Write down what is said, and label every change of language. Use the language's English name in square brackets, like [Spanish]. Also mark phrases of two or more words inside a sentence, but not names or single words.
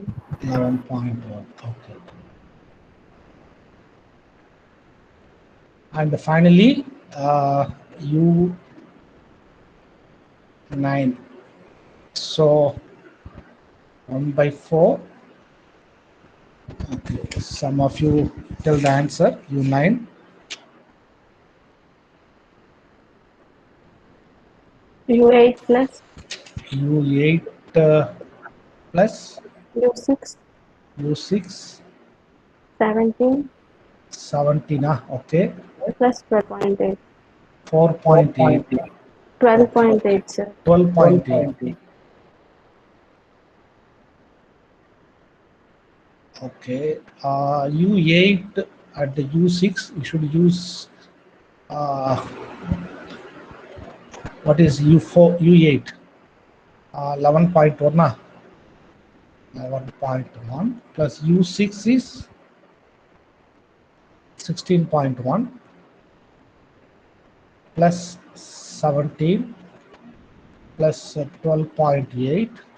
[English] 11.1. Okay. And finally, U9. So 1 by 4. Okay. Some of you tell the answer. U9. U8 plus U8 plus U6. U6. 17 17. Okay. plus 12.8. 4.8. 12.8, sir. 12.8. Okay. U8 at the U6, you should use what is U4, U8? 11.1. 11.1 plus U6 is 16.1 plus 17 plus 12.8.